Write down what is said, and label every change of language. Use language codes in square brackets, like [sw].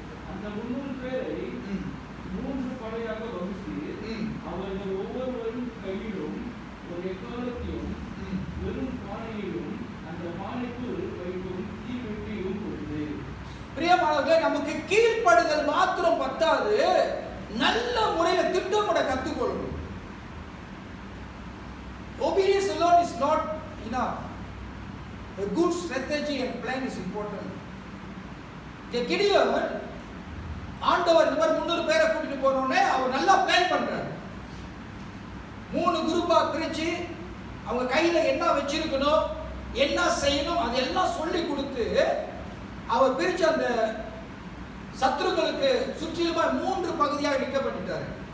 [ta] அந்த 300 பேரை 3 படையாக வகுத்து அவர்கள் ஒவ்வொருவரும் கையிலும் ஒரு எக்காலத்தையும் வெறும் பானையிலும் அந்த பானைக்குள் வைக்கும் தீவெட்டியும் கொடுத்து. பிரியமானவர்களே, நமக்கு கீழ்ப்படுதல் மாத்திரம் பத்தாது, நல்ல முறையில திட்டமிட கத்துக்கொள்ளணும். [en] Obedience alone is not enough. A good strategy and plan is important. [ta] Gideon ஆண்டவர் இந்த மாதிரி 300 பேரை கூட்டிட்டு போனோடனே அவர் நல்லா பிளான் பண்றாரு. 3 குரூப்பா பிரிச்சு அவங்க கையில என்ன வச்சிருக்கணும், என்ன செய்யணும், அதெல்லாம் சொல்லி கொடுத்து அவர் பிரிச்சு அந்த சத்துருக்களுக்கு சுற்றிலுமா 3 பகுதியாக நிக்க பண்ணிட்டாரு.